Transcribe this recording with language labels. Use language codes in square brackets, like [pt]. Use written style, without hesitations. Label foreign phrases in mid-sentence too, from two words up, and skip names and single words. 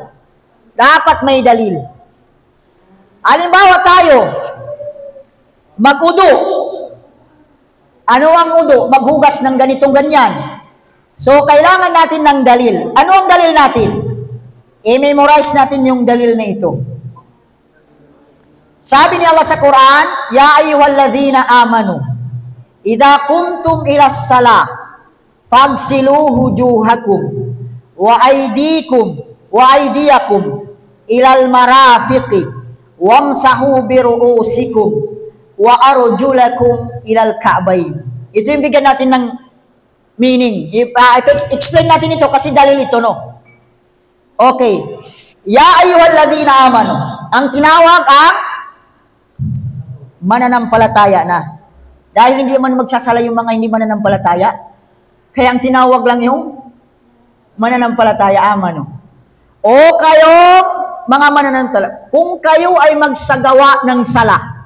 [tl] Dapat may dalil. Halimbawa tayo, mag-udo. Ano ang udo? Maghugas ng ganitong ganyan. So, kailangan natin ng dalil. Ano ang dalil natin? I-memorize natin yung dalil na ito. Sabi ni Allah sa Quran, [ar] يا أيها الذين آمنوا إذا قمتم إلى الصلاة فاغسلوا وجوهكم وأيديكم إلى المرافق وامسحوا برءوسكم وأرجلكم إلى الكعبين. [tl] Ito yung bigyan natin ng meaning. Explain natin ito kasi dalil ito, no? Okay. [ar] يا أيها الذين آمنوا. [tl] Ang tinawag ang mananampalataya na. Dahil hindi man magsasala yung mga hindi mananampalataya, kaya ang tinawag lang yung mananampalataya, amanu. O kayong mga mananampalataya, kung kayo ay magsagawa ng sala.